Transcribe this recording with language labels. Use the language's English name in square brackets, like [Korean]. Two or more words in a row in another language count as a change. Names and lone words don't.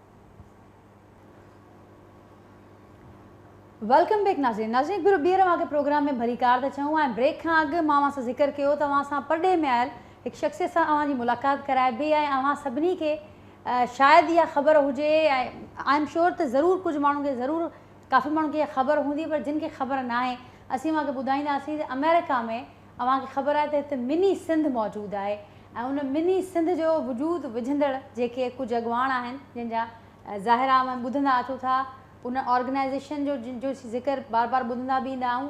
[English] welcome back नाज़रीन। [Sindhi] नाज़रीन ॿीहर वांगे प्रोग्राम में भली कार था चऊं ऐं ब्रेक खां अॻु मां असां ज़िक्र कयो त असां परॾे में आयल हिकु शख़्स सां अव्हांजी मुलाक़ात कराइबी ऐं अव्हां सभिनी खे शायदि इहा ख़बर हुजे ऐं [English] I am sure [Sindhi] त ज़रूरु कुझु माण्हुनि खे ज़रूरु काफ़ी माण्हुनि खे इहा ख़बर हूंदी, पर जिन खे ख़बर न आहे असीं अव्हांखे ॿुधाईंदासीं त अमेरिका में अव्हांखे ख़बर आहे त हिते मिनी सिंध मौजूदु आहे ऐं उन मिनी सिंध जो वजूदु विझंदड़ जेके कुझु अॻुवाण आहिनि जंहिंजा ज़ाहिरा ॿुधंदा अचूं था, उन ऑर्गेनाइज़ेशन जो ज़िक्र बार बार ॿुधंदा बि ईंदा आहियूं।